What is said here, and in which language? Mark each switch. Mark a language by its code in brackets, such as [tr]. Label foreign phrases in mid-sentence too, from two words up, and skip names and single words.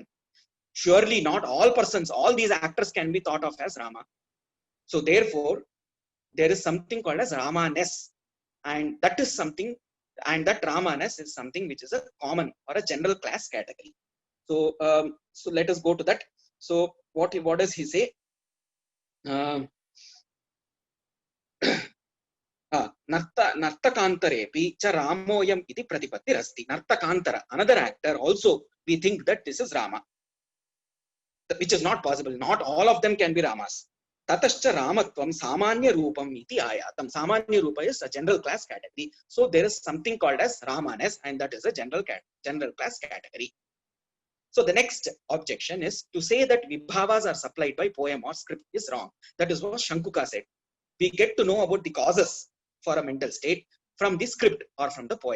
[en] Surely not all persons, all these actors can be thought of as Rama. So therefore, there is something called as Ramaness, and that is something, and that Ramaness is something which is a common or a general class category. So, so let us go to that. So what does he say? [sa] Nartakantarepi cha Ramoyam iti pratipattirasti. Nartakantara, [en] another actor, also we think that this is Rama, which is not possible. Not all of them can be Ramas. [sa] Tatascha Ramatvam Samanya Rupam iti ayatam. Samanya Rupa [en] is a general class category. So there is something called as Ramanes, and that is a general class category. So the next objection is to say that Vibhavas are supplied by poem or script is wrong. That is what Shankuka said. We get to know about the causes for a mental state from the script or from the poem.